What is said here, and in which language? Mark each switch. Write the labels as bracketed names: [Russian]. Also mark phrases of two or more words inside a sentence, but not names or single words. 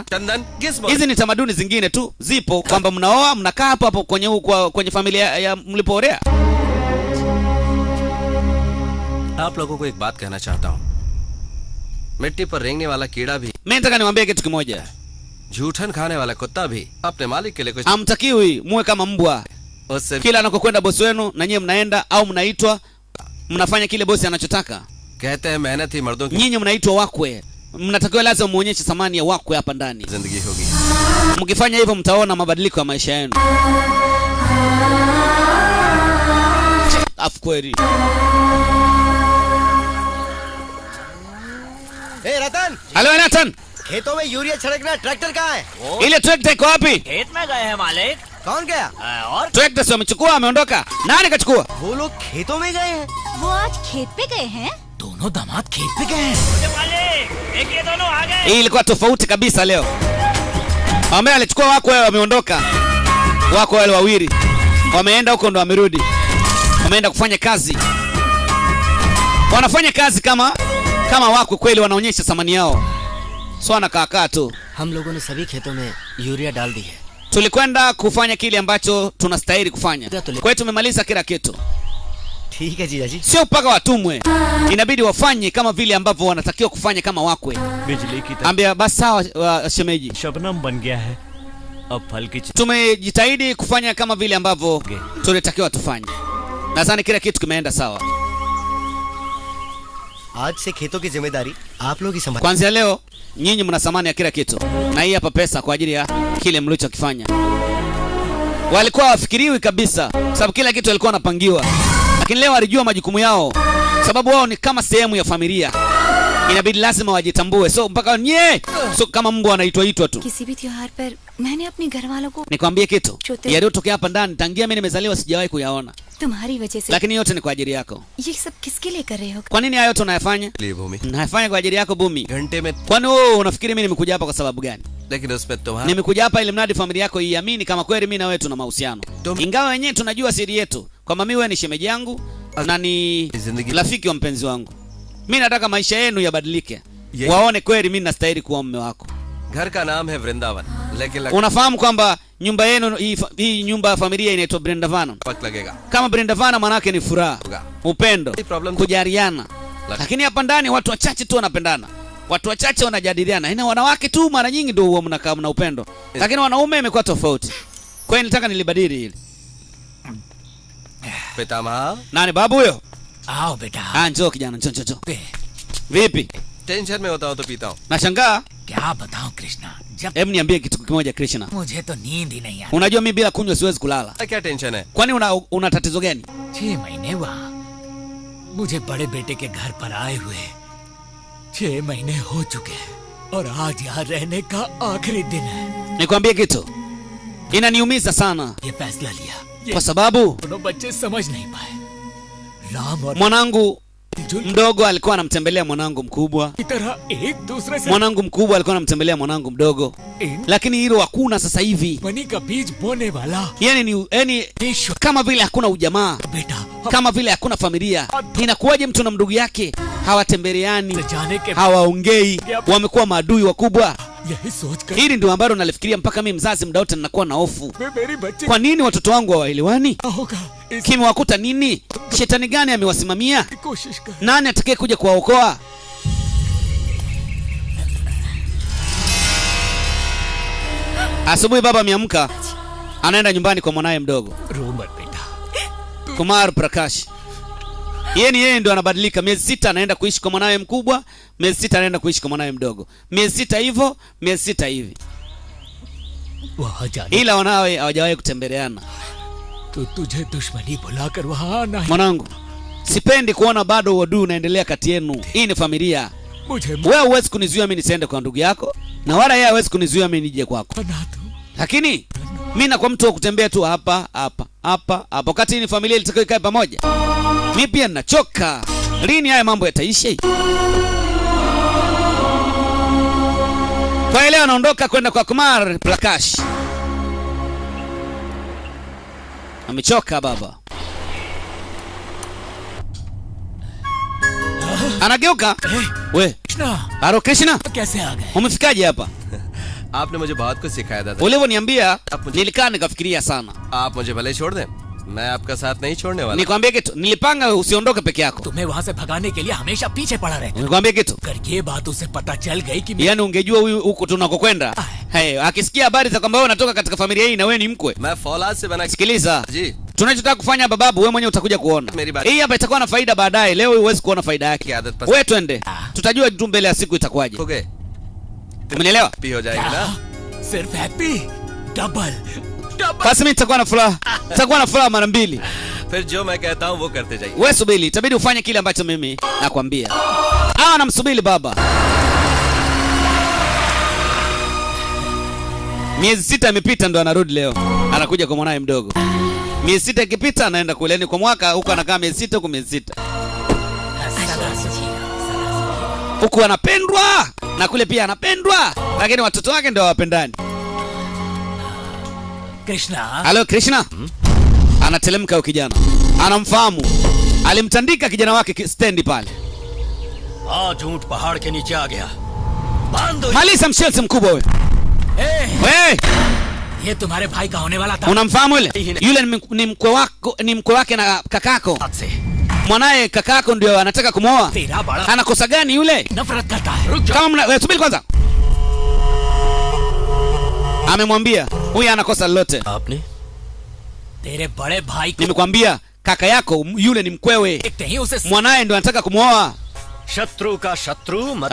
[Hindi] चंदन किस [Swahili] Hizi ni tamaduni zingine tu zipo kwamba mnaoa mnakaa hapo kwenye familia ya mlipoorea. [Hindi] आप लोगों को एक बात कहना चाहता हूँ, मिट्टी पर रेंगने वाला कीड़ा भी, [Swahili] Mimi nataka niwaambie kitu kimoja. [Hindi] झूठन खाने वाला कुत्ता भी अपने मालिक के लिए कुछ [Swahili] Hamtakiwi muwe kama mbwa. [Hindi] उससे [Swahili] Kila anakokwenda bosi wenu na nyinyi mnaenda au mnaitwa mnafanya kile bosi anachotaka. [Hindi] कहते हैं मेहनत ही मर्दों की [Swahili] Nyinyi mnaitwa wakwe. Mnatakiwa lazima muonyeshe thamani ya wakwe hapa ndani. [Hindi] जिंदगी होगी। [Swahili] Mkifanya hivyo mtaona mabadiliko ya maisha yenu. Afu kweli. [Hindi] ए रतन, [Swahili] Halo Nathan, [Hindi] खेतों में यूरिया छिड़कना ट्रैक्टर कहाँ है? [Swahili] ile tractor iko wapi? [Hindi] खेत में गए हैं मालिक। कौन गया? और [Swahili] Tractor sio amechukua, ameondoka. Nani kachukua? [Hindi] वो लोग खेतों में गए हैं। वो आज खेत पे गए हैं। दोनों दामाद खेत पे गए हैं। मालिक एक ये दोनों आ गए। [Swahili] Hii ilikuwa tofauti kabisa leo. Wame alichukua wako wao wameondoka. Wako wale wawili. Wameenda huko ndo wamerudi. Wameenda kufanya kazi. Wanafanya kazi kama wako kweli, wanaonyesha thamani yao. Sio anakaa tu. [Hindi] हम लोगों ने सभी खेतों में यूरिया डाल दी है। [Swahili] Tulikwenda kufanya kile ambacho tunastahili kufanya. Kwa hiyo tumemaliza kila kitu. [Hindi] ठीक है जीजा जी। [Swahili] Sio mpaka watumwe. Inabidi wafanye kama vile ambavyo wanatakiwa kufanya kama wakwe. [Hindi] बिजली की [Swahili] Ambia basi sawa shemeji. [Hindi] शबनम बन गया है, अब फल की [Swahili] Tumejitahidi kufanya kama vile ambavyo tulitakiwa tufanye. Nadhani kila kitu kimeenda sawa. [Hindi] आज से खेतों की जिम्मेदारी आप लोग ही संभाल। [Swahili] Kuanzia leo nyinyi mna thamani ya kila kitu. Na hii hapa pesa kwa ajili ya kile mlichokifanya. Walikuwa wafikiriwi kabisa sababu kila kitu walikuwa wanapangiwa. Lakini leo walijua majukumu yao sababu wao ni kama sehemu ya familia. Inabidi lazima wajitambue. So mpaka so kama mbwa anaitwa tu. [Hindi] किसी भी त्योहार पर मैंने अपने घर वालों को [Swahili] Nikwambie kitu. Chote. Yaliyotokea hapa ndani tangia mimi nimezaliwa sijawahi kuyaona. [Hindi] तुम्हारी वजह से [Swahili] Lakini yote ni kwa ajili yako. [Hindi] ये सब किसके लिए कर रहे हो? [Swahili] Kwa nini haya yote unayafanya? [Hindi] लिए भूमि [Swahili] Nayafanya kwa ajili yako Bumi. [Hindi] घंटे में, [Swahili] Kwani wewe unafikiri mimi nimekuja hapa kwa sababu gani? [Hindi] लेकिन उसमें तुम्हारा [Swahili] Nimekuja hapa ili mradi familia yako iamini kama kweli mimi na wewe tuna mahusiano. Ingawa wenyewe tunajua siri yetu kwamba mimi wewe ni shemeji yangu na ni rafiki wa mpenzi wangu. Mimi nataka maisha yenu yabadilike. Waone kweli mimi nastahili kuwa mume wako. [Hindi] घर का नाम है वृंदावन, लेकिन [Swahili] Unafahamu kwamba nyumba yenu hii nyumba ya familia inaitwa Brindavana. [Hindi] वक्त लगेगा। [Swahili] Kama Brindavana maana yake ni furaha, upendo, kujaliana. Lakini hapa ndani watu wachache tu wanapendana. Watu wachache wanajadiliana. Ina wanawake tu mara nyingi ndio huwa mnakaa mna upendo. Lakini wanaume imekuwa tofauti. Kwa hiyo nilitaka nilibadili hili. [Hindi] पितामह, [Swahili] Nani babu huyo? [Hindi] आओ बेटा। [Swahili] Njoo kijana, njoo. Vipi? [Hindi] टेंशन में होता हूँ तो पीता हूँ। [Swahili] Nashangaa. [Hindi] क्या बताऊं कृष्णा, जब [Swahili] Hebu niambie kitu kimoja Krishna. [Hindi] मुझे तो नींद ही नहीं आती। [Swahili] Unajua mimi bila kunywa siwezi kulala. [Hindi] क्या टेंशन है? [Swahili] Kwani una tatizo gani? [Hindi] 6 महीने वहाँ मुझे बड़े बेटे के घर पर आए हुए 6 महीने हो चुके हैं और आज यहाँ रहने का आखिरी दिन है। [Swahili] Nikwambie kitu. Inaniumiza sana [Hindi] ये फैसला लिया [Swahili] kwa sababu [Hindi] दोनों बच्चे समझ नहीं पाए। राम और [Swahili] mwanangu mdogo alikuwa anamtembelea mwanangu mkubwa. [Hindi] की तरह एक दूसरे से [Swahili] Mwanangu mkubwa alikuwa anamtembelea mwanangu mdogo. Lakini hilo hakuna sasa hivi. [Hindi] मनी का बीज बोने वाला [Swahili] Yani kama vile hakuna ujamaa. [Hindi] बेटा, [Swahili] Kama vile hakuna familia. Inakuwaje mtu na ndugu yake hawatembeleani, [Hindi] जाने के [Swahili] hawaongei, wamekuwa maadui wakubwa? [Hindi] यही सोचकर [Swahili] Hili ndio ambalo nalifikiria mpaka mimi mzazi muda wote ninakuwa na hofu. [Hindi] मेरे बच्चे [Swahili] Kwa nini watoto wangu hawaelewani? [Hindi] होगा इस [Swahili] Kimewakuta nini? Shetani gani amewasimamia? [Hindi] कोशिश कर। [Swahili] Nani atakaye kuja kuwaokoa? Asubuhi baba ameamka, anaenda nyumbani kwa mwanae mdogo. [Hindi] रो मत बेटा। [Swahili] Kumar Prakash. Yeye ndio anabadilika. Miezi 6 anaenda kuishi kwa mwanae mkubwa, miezi 6 anaenda kuishi kwa mwanae mdogo. Miezi 6 hivyo, miezi 6 hivi. [Hindi] वहाँ जाने [Swahili] Ila wanawe hawajawahi kutembeleana. [Hindi] तो तुझे दुश्मनी बुलाकर वहाँ आना है। [Swahili] Mwanangu, sipendi kuona bado uadui unaendelea kati yenu. Hii ni familia. [Hindi] मुझे [Swahili] Wewe huwezi kunizuia mimi nisiende kwa ndugu yako, na wala yeye hawezi kunizuia mimi nije kwako. [Hindi] बना दो। [Swahili] Lakini mimi na kwa mtu wa kutembea tu hapa hapa hapa hapa, wakati hii ni familia ilitakiwa ikae pamoja. Mimi pia ninachoka. Lini haya mambo yataisha? Kwa leo anaondoka kwenda kwa Kumar Prakash. Amechoka baba. Anageuka. We, [Hindi] कृष्णा [Swahili] Haro Krishna, [Hindi] कैसे आ गए? [Swahili] umefikaje hapa? [Hindi] आपने मुझे बहुत कुछ सिखाया दादा। [Swahili] Ulivyoniambia nilikaa nikafikiria sana. [Hindi] आप मुझे भले छोड़ दें, मैं आपका साथ नहीं छोड़ने वाला। [Swahili] Nikwambie kitu, nilipanga usiondoke peke yako. [Hindi] तुम्हें वहाँ से भगाने के लिए हमेशा पीछे पड़ा रहता। [Swahili] Nikwambie kitu, [Hindi] अगर ये बात उसे पता चल गई कि [Swahili] yaani ungejua huyu huko tunakokwenda. Hey, akisikia habari za kwamba wewe unatoka katika familia hii na wewe ni mkwe. [Hindi] मैं फौलाद से बना। [Swahili] Sikiliza. [Hindi] जी, [Swahili] Tunachotaka kufanya hapa babu, wewe mwenyewe utakuja kuona. Hii hapa itakuwa na faida baadaye, leo huwezi kuona faida yake. Wewe twende. Tutajua tu mbele ya siku itakuwaje. [Hindi] हो गए, [Swahili] Umenielewa? [Hindi] भी हो जाएगी ना। [English] सिर्फ happy double double। [Swahili] Basi mimi nitakuwa na furaha. Nitakuwa na furaha mara mbili. [Hindi] फिर जो मैं कहता हूँ वो करते जाइए। [Swahili] Wewe subiri, itabidi ufanye kile ambacho mimi nakwambia. Namsubiri baba. Miezi 6 imepita ndo anarudi leo. Anakuja kwa mwanae mdogo. Miezi 6 ikipita anaenda kule, ni kwa mwaka huko anakaa miezi 6 huko miezi 6. Huku anapendwa na kule pia anapendwa, lakini watoto wake ndio hawapendani. [Hindi] कृष्णा [Swahili] Halo Krishna. Anatelemka huyo kijana. Anamfahamu. Alimtandika kijana wake stendi pale. [Hindi] आज ऊंट पहाड़ के नीचे आ गया। बांध दो। [Swahili] Maliza mshenzi mkubwa wewe. Wewe, [Hindi] ये तुम्हारे भाई का होने वाला था। [Swahili] unamfahamu yule? Yule ni mkwe wako, ni mkwe wake na kakako. [Hindi] हाथ से [Swahili] Mwanae kakako ndio anataka kumwoa. [Hindi] तेरा बड़ा [Swahili] Anakosa gani yule? [Hindi] नफरत करता है। रुक [Swahili] Kama wewe subiri kwanza. Amemwambia huyu anakosa lolote. [Hindi] आपने तेरे बड़े भाई को [Swahili] Nimekwambia kaka yako yule ni mkwewe. [Hindi] देखते ही उसे [Swahili] Mwanae ndio anataka kumwoa. [Hindi] शत्रु का शत्रु मत।